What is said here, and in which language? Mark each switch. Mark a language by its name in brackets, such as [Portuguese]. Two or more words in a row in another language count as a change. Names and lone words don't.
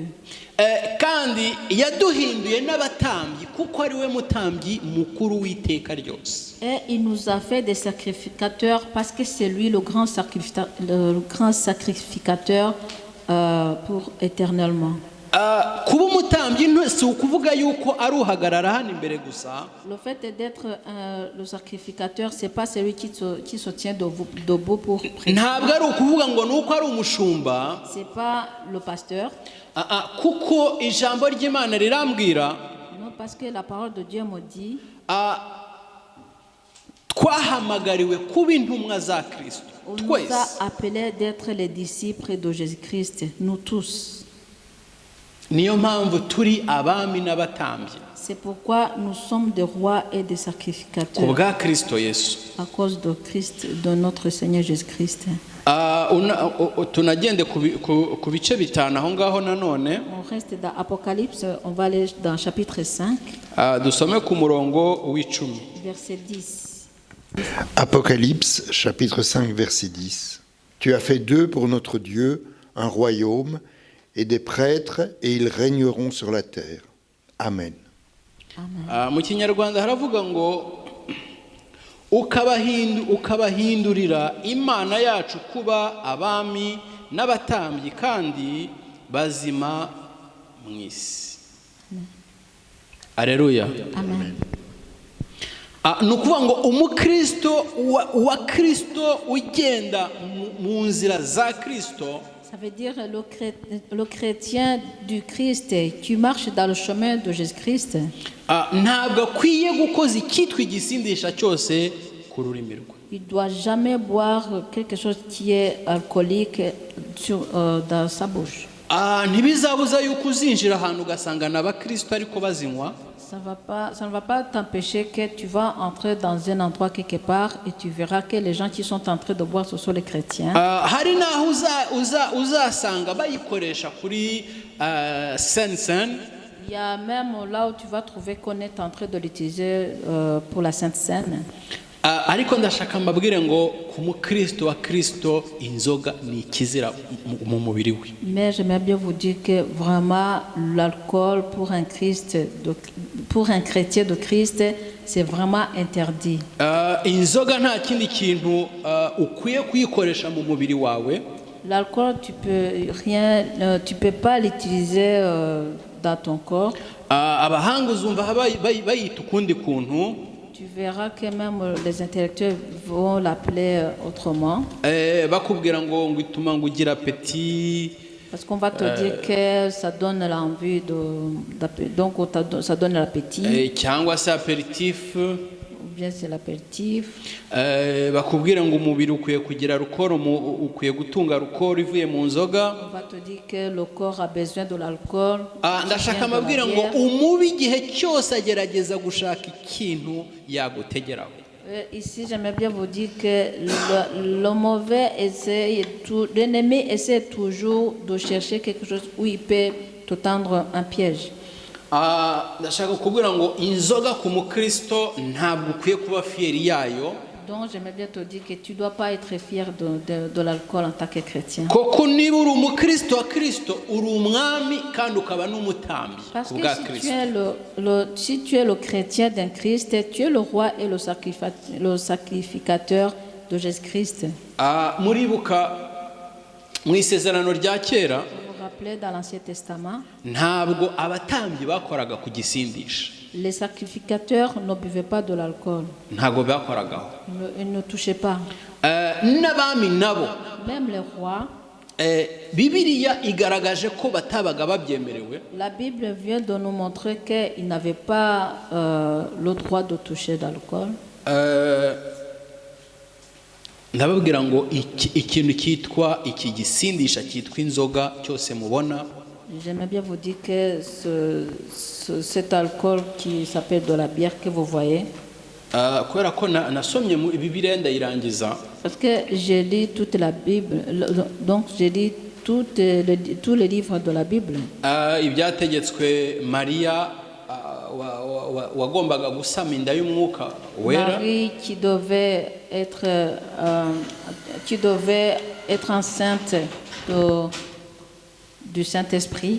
[Kinyarwanda] Kandi yaduhinduye n'abatambyi kuko ari we mutambyi mukuru w'iteka ryose. [French] Et il nous a fait des sacrificateurs parce que c'est lui le grand sacrificateur pour éternellement. [Kinyarwanda] Kuba umutambyi si ukuvuga yuko ari uhagarara hano imbere gusa. [French] Le fait d'être le sacrificateur, c'est pas celui qui se tient debout pour prêcher. [Kinyarwanda] Ntabwo ari ukuvuga ngo nuko ari umushumba. [French] C'est pas le pasteur. [Kinyarwanda] Kuko ijambo ry'Imana rirambwira. [French] Non, parce que la parole de Dieu me dit. [Kinyarwanda] Twahamagariwe kuba intumwa za Kristo. [French] On nous a appelés d'être les disciples de Jésus-Christ, nous tous. [Kinyarwanda] Niyo mpamvu turi abami n'abatambyi. [French] C'est pourquoi nous sommes des rois et des sacrificateurs. [Kinyarwanda] Kubwa Kristo Yesu. [French] À cause de Christ, de notre Seigneur Jésus-Christ. [Kinyarwanda] Tunagende ku bice bitanu aho ngaho nanone. [French] On reste dans Apocalypse, on va aller dans chapitre 5. [Kinyarwanda] Dusome ku murongo w'10. [French] Verset 10. Apocalypse, chapitre 5, verset 10. Tu as fait d'eux pour notre Dieu un royaume et des prêtres, et ils régneront sur la terre. Amen. [Kinyarwanda] Mu Kinyarwanda haravuga ngo ukabahindurira Imana yacu kuba abami n'abatambyi kandi bazima mu isi. Alleluia. Amen. Nukuvuga ngo umukristo wa Kristo ugenda mu nzira za Kristo. [French] Ça veut dire le chrétien du Christ qui marche dans le chemin de Jésus-Christ. [Kinyarwanda] Ntabwo akwiye gukoza icyitwa igisindisha cyose ku rurimi rwe. [French] Il ne doit jamais boire quelque chose qui est alcoolique dans sa bouche. [Kinyarwanda] Ntibizabuza yuko uzinjira ahantu ugasanga n'abakristo ariko bazinywa. [French] Ça ne va pas t'empêcher que tu vas entrer dans un endroit quelque part et tu verras que les gens qui sont en train de boire, ce sont les chrétiens. [Kinyarwanda] Hari naho uzasanga bayikoresha kuri Sainte-Seine. [French] Il y a même là où tu vas trouver qu'on est en train de l'utiliser pour la Sainte Seine. [Kinyarwanda] Ariko ndashaka mbabwire ngo ku mukristo wa Kristo inzoga ni ikizira mu mubiri we. [French] Mais j'aimerais bien vous dire que vraiment l'alcool pour un pour un chrétien de Christ, c'est vraiment interdit. [Kinyarwanda] inzoga nta kindi kintu ukwiye kuyikoresha mu mubiri wawe. [French] L'alcool, tu peux pas l'utiliser dans ton corps. [Kinyarwanda] Abahanga uzumva bayita ukundi kuntu. [French] Tu verras que même les intellectuels vont l'appeler autrement. [Kinyarwanda] Bakubwira ngo ituma ngo ugira appétit. [French] Parce qu'on va te dire que ça donne l'envie donc ça donne l'appétit. [Kinyarwanda] Cyangwa se apéritif. [French] Ou bien c'est l'apéritif. [Kinyarwanda] Bakubwira ngo umubiri ukwiye kugira alcool, ukwiye gutunga alcool ivuye mu nzoga. [French] On va te dire que le corps a besoin de l'alcool. [Kinyarwanda] Ndashaka amabwira ngo umubi igihe cyose agerageza gushaka ikintu yagutegeraho. [French] Ici, j'aimerais bien vous dire que le mauvais l'ennemi essaie toujours de chercher quelque chose où il peut te tendre un piège. [Kinyarwanda] Ndashaka kubwira ngo inzoga ku mukristo ntabwo ukwiye kuba fieri yayo. [French] Donc j'aimerais bien te dire que tu dois pas être fier de l'alcool en tant que chrétien. [Kinyarwanda] Koko niba uri umukristo wa Kristo uri umwami kandi ukaba n'umutambi ku bwa Kristo. [French] Si tu es le chrétien d'un Christ, tu es le roi et le sacrificateur de Jésus-Christ. [Kinyarwanda] Muribuka mu isezerano rya kera, [French] dans l'Ancien Testament, [Kinyarwanda] ntabwo abatambyi bakoraga ku gisindisha. [French] Les sacrificateurs ne buvaient pas de l'alcool. [Kinyarwanda] Ntabwo bakoragaho. [French] Ils ne touchaient pas. [Kinyarwanda] N'abami nabo, [French] même les rois, [Kinyarwanda] Bibiliya igaragaje ko batabaga babyemerewe. [French] La Bible vient de nous montrer qu'ils n'avaient pas le droit de toucher d'alcool. [Kinyarwanda] Ndababwira ngo ikintu cyitwa iki gisindisha cyitwa inzoga cyose mubona. [French] J'aimerais bien vous dire que cet alcool qui s'appelle de la bière que vous voyez. [Kinyarwanda] Kubera ko nasomye mu Bibiliya ndayirangiza. [French] Parce que j'ai lu toute la Bible, donc j'ai lu tous les livres de la Bible. [Kinyarwanda] Ibyategetswe Maria wagombaga gusama inda y'umwuka wera. [French] Marie qui devait être enceinte du Saint-Esprit.